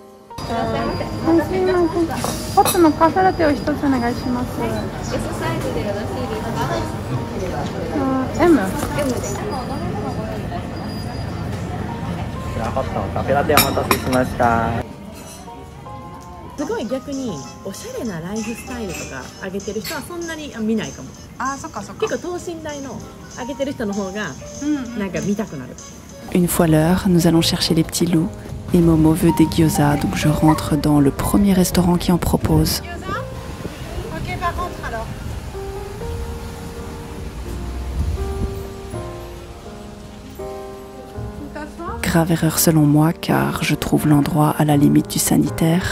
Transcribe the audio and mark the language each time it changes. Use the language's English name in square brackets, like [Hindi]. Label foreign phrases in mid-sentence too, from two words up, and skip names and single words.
[Japanese] M すごい逆におしゃれなライフスタイルとか上げてる人はそんなに見ないかも。あ、そっかそっか。結構等身大の上げてる人の方がなんか見たくなる。 [French] Une fois l'heure, nous allons chercher les petits loups et Momo veut des gyoza, donc je rentre dans le premier restaurant qui en propose. Ok, par contre alors. Grave erreur selon moi car je trouve l'endroit à la limite du sanitaire.